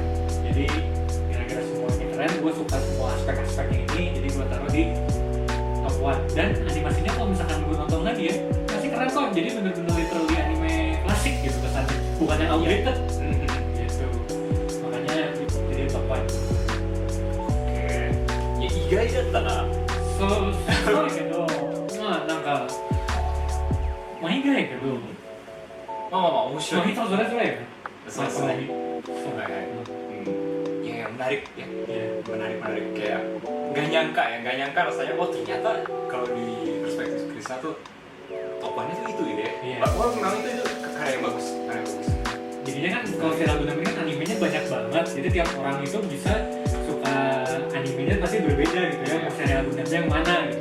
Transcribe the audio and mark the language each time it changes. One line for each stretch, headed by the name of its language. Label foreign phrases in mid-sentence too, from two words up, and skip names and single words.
Indonesian: Jadi gara-gara semuanya keren, gue suka semua aspek-aspeknya ini, jadi gue taruh di top 1. Dan animasinya kalau misalkan gue nonton lagi ya, masih keren kok. Jadi bener-bener literally anime klasik gitu kesannya, bukan yang outdated gitu. Makanya jadi top 1. Oke. Ya iya ya tanah.
Japanese: そうだけど、まあなんか毎回やけど、まあ面白い。人それぞれよね。そうですね。そうだはいね。
Indonesian: Ya menarik ya. Iya. Menarik kayak nggak nyangka rasanya ternyata kalau di perspektif Krisna tuh topannya tuh itu gitu ya. Iya. Wah memang itu karya yang bagus. Jadinya kan kalau serial Gundam ini kan animenya banyak banget, jadi tiap orang itu bisa suka animenya pasti berbeda gitu ya, mau serial Gundamnya yang mana gitu.